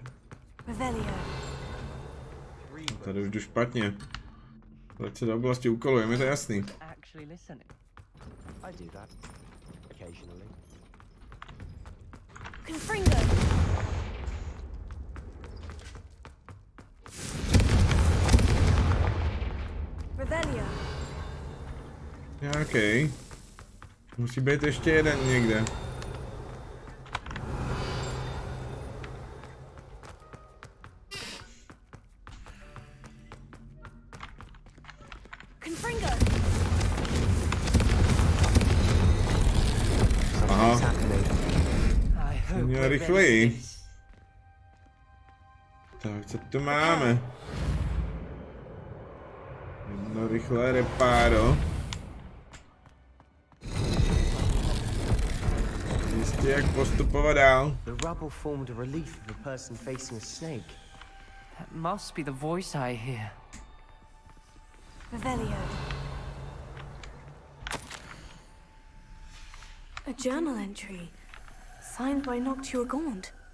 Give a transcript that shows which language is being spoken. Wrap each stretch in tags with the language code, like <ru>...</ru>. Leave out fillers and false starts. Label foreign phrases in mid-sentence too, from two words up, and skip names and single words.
<cs>Revelio. Tady už jdu špatně. Vrať se do oblasti úkolu, je mi to jasný.</cs> <en>Actually listening. I do that. Occasionally. Confringo. Revelio.</en> <cs>Nějaký. Musí být ještě jeden někde. Confringo. Aha,</cs> <en>I hope</en> <cs>měl</cs> <en>we're</en> <cs>rychleji.</cs> <en>ready for this.</en> <cs>Tak, co tu máme? Jedno rychlé repáro. Jistě, jak postupovat dál.</cs> <en>The rubble formed a relief of a person facing a snake. That must be the voice I hear. Revelio. A journal entry. Signed by Noctua Gaunt.</en>